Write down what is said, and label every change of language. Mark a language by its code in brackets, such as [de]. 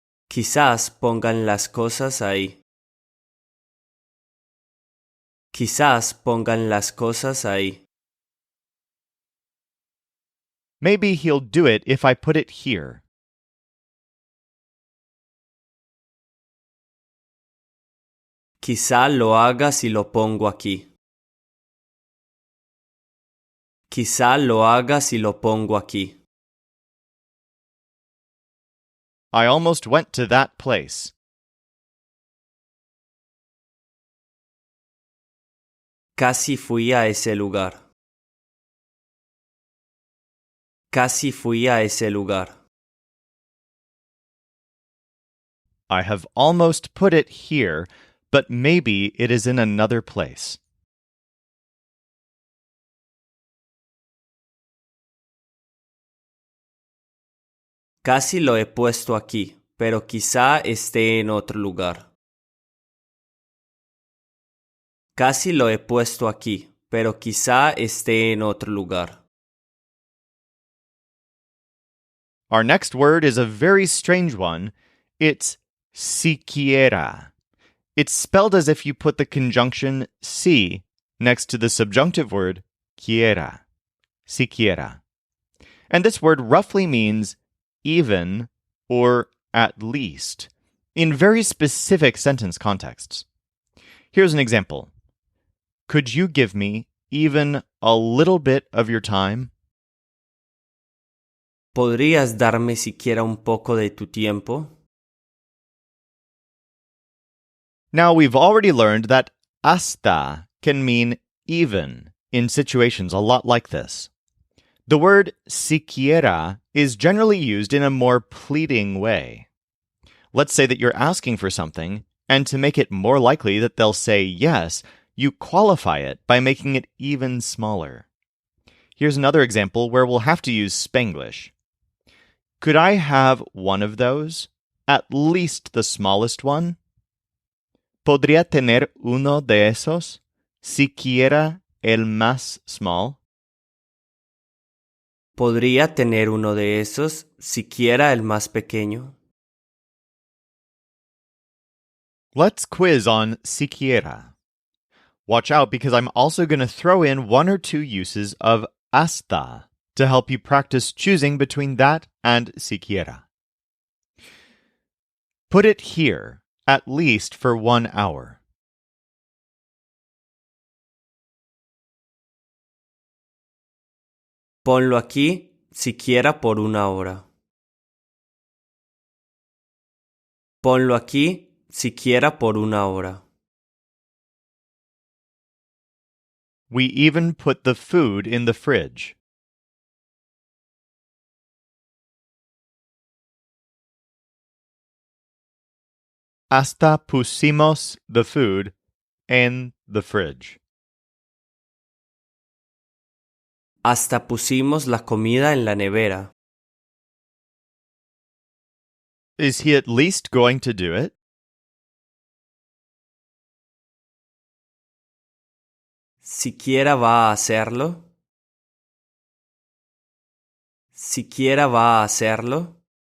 [es] Quizás pongan las cosas ahí. Quizás pongan las cosas ahí. [en] Maybe he'll do it if I put it here. [es] Quizá lo haga si lo pongo aquí. Quizá lo haga si lo pongo aquí. [en] I almost went to that place. [es] Casi fui a ese lugar. Casi fui a ese lugar. [en] I have almost put it here, but maybe it is in another place. [es] Casi lo he puesto aquí, pero quizá esté en otro lugar. Casi lo he puesto aquí, pero quizá esté en otro lugar. [en] Our next word is a very strange one. It's siquiera. It's spelled as if you put the conjunction si next to the subjunctive word quiera. Siquiera. And this word roughly means even or at least in very specific sentence contexts. Here's an example. Could you give me even a little bit of your time? [es] ¿Podrías darme siquiera un poco de tu tiempo? [en] Now, we've already learned that hasta can mean even in situations a lot like this. The word siquiera is generally used in a more pleading way. Let's say that you're asking for something, and to make it more likely that they'll say yes, you qualify it by making it even smaller. Here's another example where we'll have to use Spanglish. Could I have one of those? At least the smallest one? [es] ¿Podría tener uno de esos? Siquiera el más [en] small? [es] ¿Podría tener uno de esos, siquiera el más pequeño? [en] Let's quiz on siquiera. Watch out because I'm also going to throw in one or two uses of hasta to help you practice choosing between that and siquiera. Put it here, at least for 1 hour. [es] Ponlo aquí, siquiera por 1 hora. Ponlo aquí, siquiera por 1 hora. [en] We even put the food in the fridge. [es] Hasta pusimos [en] the food [es] en [en] the fridge. [es] Hasta pusimos la comida en la nevera. [en] Is he at least going to do it? [es] ¿Siquiera va a hacerlo? ¿Siquiera va a hacerlo?